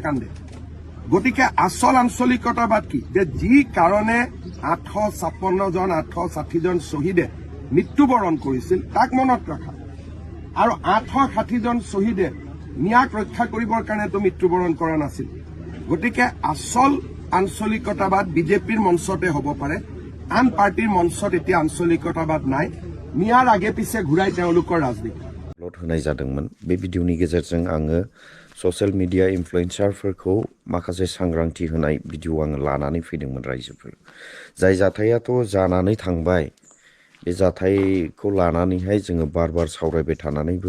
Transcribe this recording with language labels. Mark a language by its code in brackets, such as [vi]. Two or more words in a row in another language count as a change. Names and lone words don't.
[as] কান্দে গতিকে আচল আঞ্চলিকতাবাদ কি যে যি কাৰণে 856 জন 860 জন শ্বহীদে মৃত্যুবৰণ কৰিছিল তাক মনত ৰখা আৰু 860 জন শ্বহীদে মিয়াক ৰক্ষা কৰিবৰ কাৰণেতো মৃত্যুবৰণ কৰা নাছিল গতিকে আচল আঞ্চলিকতাবাদ বিজেপিৰ মঞ্চতে হ'ব পাৰে আন পাৰ্টিৰ মঞ্চত এতিয়া আঞ্চলিকতাবাদ নাই মিয়াৰ আগে পিছে ঘূৰাই তেওঁলোকৰ ৰাজনীতি [brx] আপলোড होनाय जादोंमोन बे भिडिअनि गेजेरजों आङो [en] social media [brx] इनफ्लुएन्सारफोरखौ माखासे सांग्रांथि होनाय भिडिअ आङो लानानै फैदोंमोन रायजोफोर जाय जाथायाथ' जानानै थांबाय बे जाथायखौ लानानैहाय जोङो बार बार सावरायबाय थानानैबो